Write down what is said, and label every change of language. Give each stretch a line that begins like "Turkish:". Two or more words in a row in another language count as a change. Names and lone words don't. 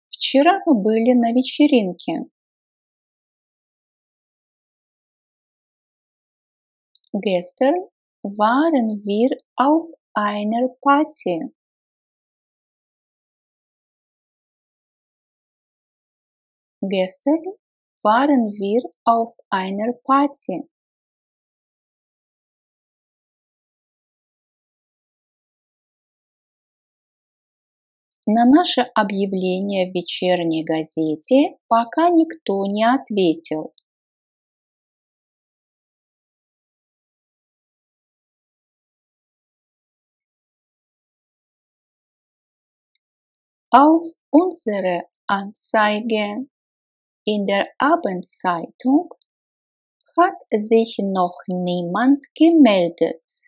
Russian: Вчера мы были на вечеринке.
German: Gestern waren wir auf einer Party. Gestern waren wir auf einer Party.
Russian: На наше объявление в вечерней газете пока никто не ответил.
German: Auf unsere Anzeige in der Abendzeitung hat sich noch niemand gemeldet.